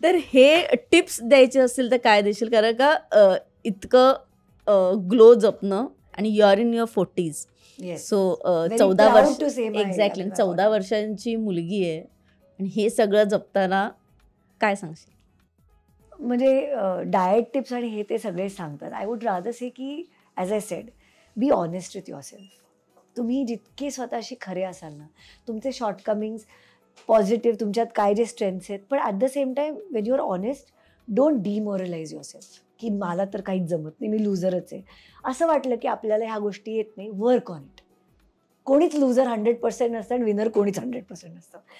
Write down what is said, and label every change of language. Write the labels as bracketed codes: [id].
[mr] तर हे टिप्स द्यायचे असतील तर काय देशील कारण का इतकं ग्लो जपणं आणि [en] You are in your 40s. [mr] So 14 वर्ष एक्झॅक्टली 14 वर्षांची मुलगी आहे आणि हे सगळं जपताना काय सांगशील? म्हणजे डाएट टिप्स आणि हे ते सगळे सांगतात. [en] I would rather say की as I said be honest with yourself. [mr] तुम्ही जितके स्वतःशी खरे असाल ना तुमचे शॉर्टकमिंग्स पॉझिटिव्ह तुमच्यात काय जे स्ट्रेंथ्स आहेत पण [en] at the same time when you are honest don't demoralise yourself [mr] की मला तर काहीच जमत नाही मी लुझरच आहे. असं वाटलं की आपल्याला ह्या गोष्टी येत नाही [en] Work on it. [mr] कोणीच लुझर 100% नसतं आणि विनर कोणीच 100% नसतं.